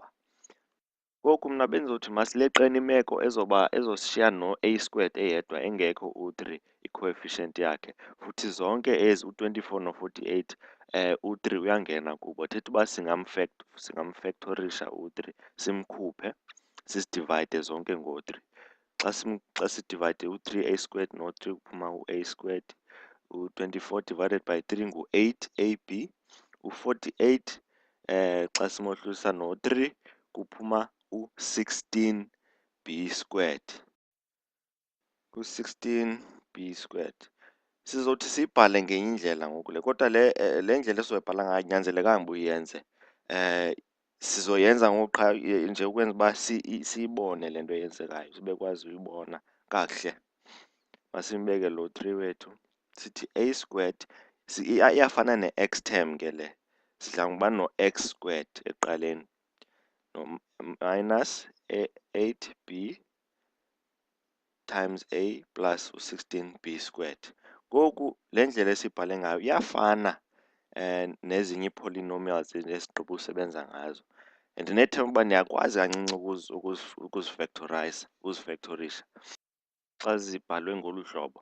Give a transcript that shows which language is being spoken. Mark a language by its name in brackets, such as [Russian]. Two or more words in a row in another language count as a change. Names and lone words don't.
[Xhosa] Ngoku mna bendizothi masileqeni imeko ezosishiya no- [English] A squared [Xhosa] eyedwa engekho u-3 i-coefficient yakhe, futhi zonke ezi u-24 no-48 u-3 uyangena kubo. Thetha uba singamfektorisha u-3, simkhuphe, sisidivayide zonke ngo-3. Xa sidivayide u-3a squared no-3 kuphuma u- [English] a squared. [Xhosa] U-24 [English] divided by [Xhosa] 3 ngu-8ab. U-48 xa simohlulisa no-3 kuphuma u-16b squared. U-16b squared. Sizothi siyibhale ngenye indlela ngoku le, kodwa le ndlela esizoyibhala ngayo kunyanzelekanga uba uyenze. Sizoyenza ngoku qha nje ukwenza uba siyibone le nto yenzekayo, sibe kwazi uyibona kakuhle. Masimbeke lo 3 wethu, sithi [English] a squared, [Xhosa] iyafana ne- [English] x term [Xhosa] ke le, sidla ngokuba no- [English] x squared [Xhosa] ekuqaleni, no [English] minus 8b times a plus [Xhosa] u-16b squared. Ngoku le ndlela esibhale ngayo iyafana nezinye ii-polynomials esigqibo usebenza ngazo, and nethemba uba niyakwazi kancinci ukuzifektorisha xa zibhalwe ngolu hlobo.